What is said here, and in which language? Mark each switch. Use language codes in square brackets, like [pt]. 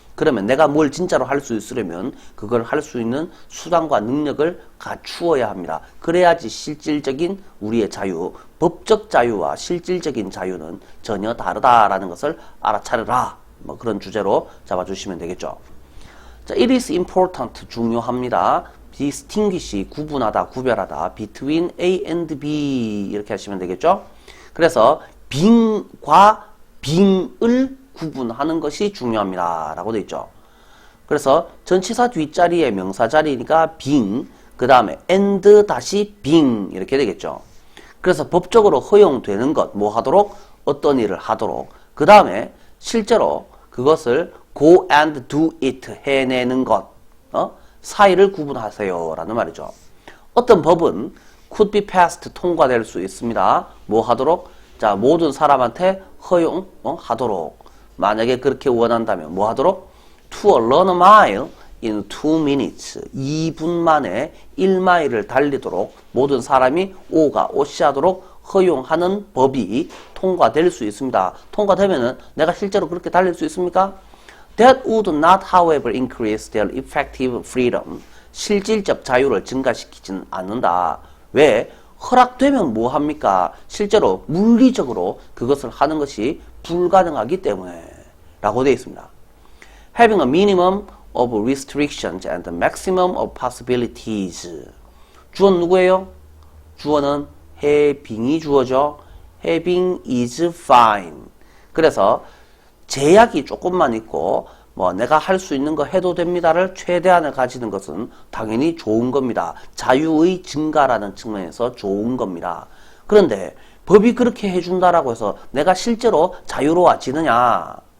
[ko] 그러면 내가 뭘 진짜로 할 수 있으려면 그걸 할 수 있는 수단과 능력을 갖추어야 합니다. 그래야지 실질적인 우리의 자유, 법적 자유와 실질적인 자유는 전혀 다르다라는 것을 알아차려라. 그런 주제로 잡아주시면 되겠죠. 자, [en] it is important, [ko] 중요합니다. distinguish, 구분하다, 구별하다. [en] between A and B [ko] 이렇게 하시면 되겠죠. 그래서 빙과 빙을 구분하는 것이 중요합니다 라고 되어 있죠. 그래서 전치사 뒷자리에 명사 자리니까 빙, 그 다음에 and 다시 빙 이렇게 되겠죠. 그래서 법적으로 허용되는 것, 뭐 하도록? 어떤 일을 하도록. 그 다음에 실제로 그것을 [en] go and do it, [ko] 해내는 것, 사이를 구분하세요 라는 말이죠. 어떤 법은 [en] could be passed, [ko] 통과될 수 있습니다. 뭐 하도록? 자, 모든 사람한테 허용하도록. 만약에 그렇게 원한다면 뭐 하도록? [en] To run a mile in 2 minutes. [ko] 2분 만에 1마일을 달리도록 모든 사람이 오시하도록 허용하는 법이 통과될 수 있습니다. 통과되면은 내가 실제로 그렇게 달릴 수 있습니까? [en] That would not, however, increase their effective freedom. [ko] 실질적 자유를 증가시키지는 않는다. 왜? 허락되면 뭐 합니까? 실제로 물리적으로 그것을 하는 것이 불가능하기 때문에 라고 되어 있습니다. [en] Having a minimum of restrictions and a maximum of possibilities. [ko] 주어는 누구예요? 주어는 having이 주어죠. [en] Having is fine. [ko] 그래서 제약이 조금만 있고 내가 할 수 있는 거 해도 됩니다를 최대한을 가지는 것은 당연히 좋은 겁니다. 자유의 증가라는 측면에서 좋은 겁니다. 그런데 법이 그렇게 해준다라고 해서 내가 실제로 자유로워지느냐?